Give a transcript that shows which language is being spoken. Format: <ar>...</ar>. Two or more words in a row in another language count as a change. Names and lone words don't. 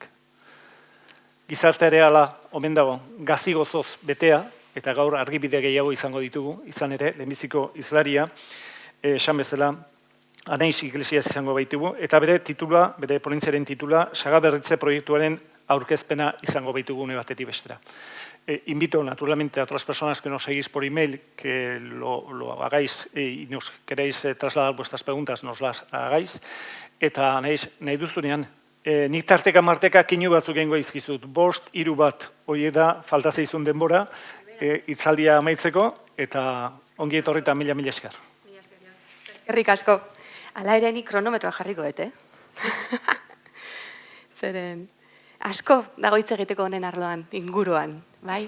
<eu>Gizarte ere ala, omen dago, gazi gozoz betea, eta gaur argibide gehiago izango ditugu, izan ere, lehenbiziko izlaria, esan bezala, Anaiz Iglesias izango baitugu, eta bere titula, bere ponentziaren titula, sagaberritze proiektuaren aurkezpena izango baitugu une batetik bestera.</eu> <es>Invito naturalmente a todas las personas que nos seguís por email que lo hagáis y nos queréis trasladar vuestras preguntas, nos las hagáis.</es> <eu>Eta nahi duzunean, nik tarteka marteka kinu batzuk egingo izkizut. 5, 3 bat, hori da, falta zeizun denbora, hitzaldia amaitzeko, eta ongi etorri eta mila esker. Eskerrik asko. Hala ere nik kronometroa jarriko dut, Zeren, asko dago hitz egiteko honen arloan, inguruan, bai?</eu>